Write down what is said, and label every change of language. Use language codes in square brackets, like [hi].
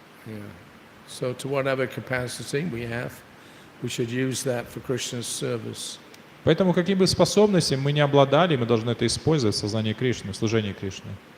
[en] Yeah. So to whatever capacity we have, we should use that for Krishna's service. [ru] Поэтому какие бы способности мы не обладали, мы должны это использовать в сознании Кришны, в служении Кришны.